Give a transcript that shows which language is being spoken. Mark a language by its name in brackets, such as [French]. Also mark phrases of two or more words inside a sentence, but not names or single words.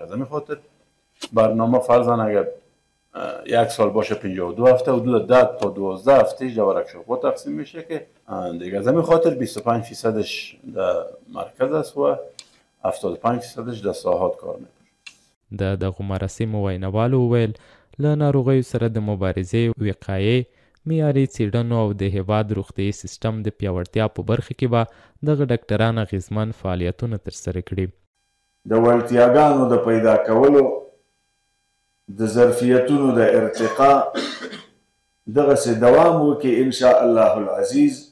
[Persian] از همین خاطر برنامه فرضاً اگر 1 سال باشه 52 هفته، حدود 10 تا 12 هفته در ورکشاپ‌ها تقسیم میشه که دیگه. از همین خاطر 25%ش در مرکز است و 75%ش در ساحات کار میکنه. [Pashto] د دغو مراسمو ویناوالو وویل له ناروغیو سره د مبارزې، وقایې، معیاري څېړنو او د هیواد روغتیايي سیستم د پیاوړتیا په برخه کې به دغه ډاکټران اغېزمن فعالیتونه ترسره کړي. د وړتیاګانو د پیدا کولو، د ظرفیتونو د ارتقا دغسې دوام وکړي [Arabic] ان شاء الله العزیز.